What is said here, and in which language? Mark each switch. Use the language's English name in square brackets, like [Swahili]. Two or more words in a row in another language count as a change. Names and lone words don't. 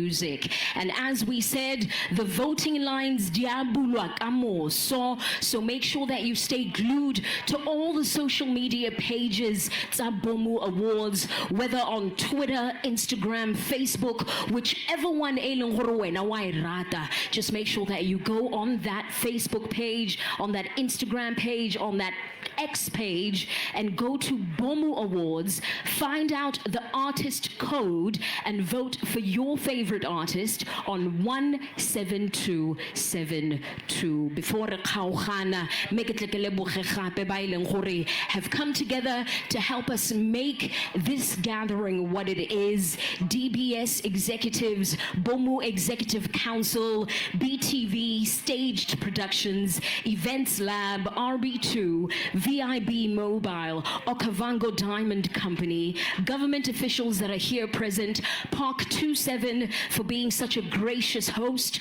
[English] And as we said, the voting lines [Tswana] diabulwa kamo [English] So make sure that you stay glued to all the social media pages, tsa BOMU Awards, whether on Twitter, Instagram, Facebook, whichever one [Tswana] e leng gore wena wa e rata. [English] Just make sure that you go on that Facebook page, on that Instagram page, on that X page, and go to BOMU Awards, find out the artist code, and vote for your favorite artist on 17272. Before [Tswana] re kgaogana, [English] make it have come together to help us make this gathering what it is. DBS executives, BOMU Executive Council, BTV, Staged Productions, Events Lab, RB2, VIB Mobile, Okavango Diamond Company, government officials that are here present, Park 27 for being such a gracious host.